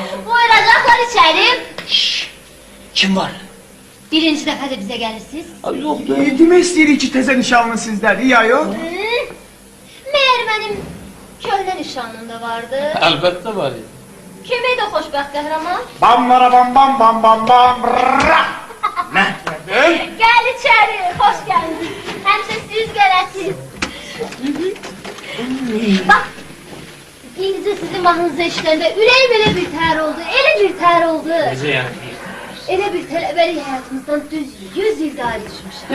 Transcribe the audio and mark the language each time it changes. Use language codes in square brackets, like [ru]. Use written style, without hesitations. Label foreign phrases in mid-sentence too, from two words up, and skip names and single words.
[az] Buyuracaqlar içəri. Kim var? Birinci dəfə də bizə gəlirsiniz. Yoxdur. Demək istəyirik ki, təzə nişanlı sizlərdir, ya yox? Məyər mənim köhnə nişanlım da vardı. Əlbəttə var ya. Kim idi o xoşbəxt qəhrəman? Bam bara bam bam bam bam bam brrrra. Nə dedin? Gəl içəri, xoş gəldiniz. Həmişə siz gələsiniz. Bax, indicə sizin mahnınızı eşidəndə ürəyim elə bir tər oldu, elə bir tər oldu. Necə yəni? Elə bir tələbəlik həyatımızdan düz 100 il daha düşmüşəm.